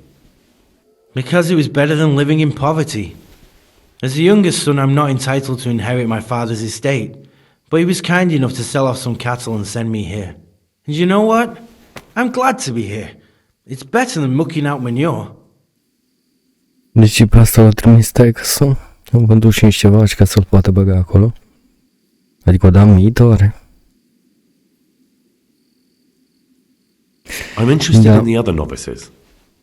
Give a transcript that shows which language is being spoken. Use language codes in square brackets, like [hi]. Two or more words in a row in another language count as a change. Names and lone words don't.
[en] Because it was better than living in poverty. As the youngest son, I'm not entitled to inherit my father's estate, but he was kind enough to sell off some cattle and send me here. And you know what? I'm glad to be here. It's better than mucking out manure. [ro] Deci pe asta l-a trimis taică-s-o. Am vândut și niște vaci ca să-l poată băga acolo. Adică o dam viitoare. [en] I'm interested in the other novices.